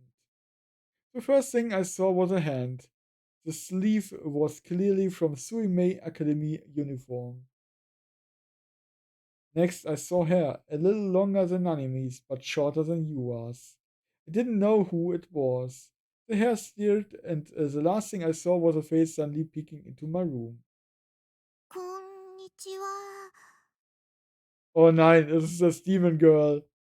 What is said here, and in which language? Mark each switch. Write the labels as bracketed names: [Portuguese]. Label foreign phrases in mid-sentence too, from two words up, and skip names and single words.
[English] The first thing I saw was a hand. The sleeve was clearly from Suimei Academy uniform. Next, I saw hair, a little longer than Nanami's, but shorter than Yua's. I didn't know who it was. The hair steered, and the last thing I saw was a face suddenly peeking into my room. [Japanese] こんにちは。 [German] Oh nein, es ist das Demon Girl.